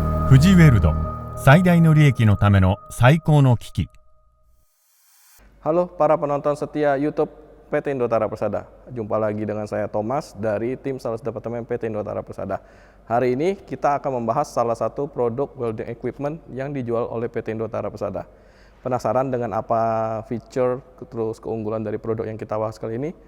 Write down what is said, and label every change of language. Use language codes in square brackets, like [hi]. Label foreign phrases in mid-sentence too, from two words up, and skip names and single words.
[ja] 富士ウェルド最大の利益のための最高の機器。 [id] Halo para penonton setia YouTube PT Indotara Persada. Jumpa lagi dengan saya Thomas dari tim Sales Departemen PT Indotara Persada. Hari ini kita akan membahas salah satu produk [en] welding equipment [id] yang dijual oleh PT Indotara Persada. Penasaran dengan apa feature terus keunggulan dari produk yang kita bahas kali ini?